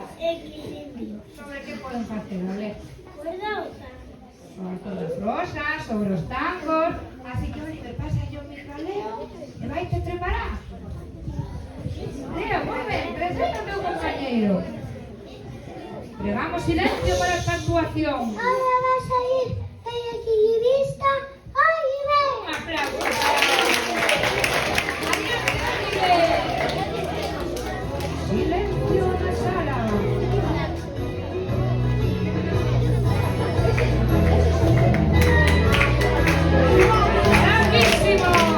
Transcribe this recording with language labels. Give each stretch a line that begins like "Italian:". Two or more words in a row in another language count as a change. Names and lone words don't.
Galician: Equilibrio. Sobre que poden facer, ole? Cuerda Sobre as rosas, sobre os tangos. Así que, Oliver, pásale o micro a Leo e vai te preparar. Leo, moi ben, presenta o teu compañeiro. Pregamos silencio para esta actuación.
Spanish: Ahora va a salir el equilibrista Oliver. Un aplauso para Adiós, Oliver.
Galician: Silencio na sala. ¡Bravísimo!